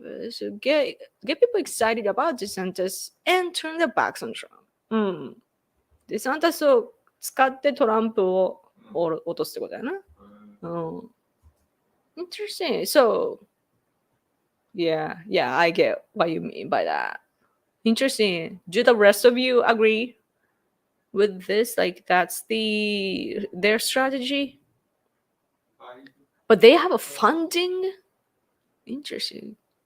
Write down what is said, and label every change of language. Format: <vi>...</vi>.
<en>So get people excited about DeSantis and turn their backs on Trump.</en> <ja>うん。デサンタスを使ってトランプを落とすってことだよな。</ja> <en>うん。Interesting. So, yeah, I get what you mean by that. Interesting. Do the rest of you agree with this? Like that's their strategy? But they have a funding? Interesting.</en>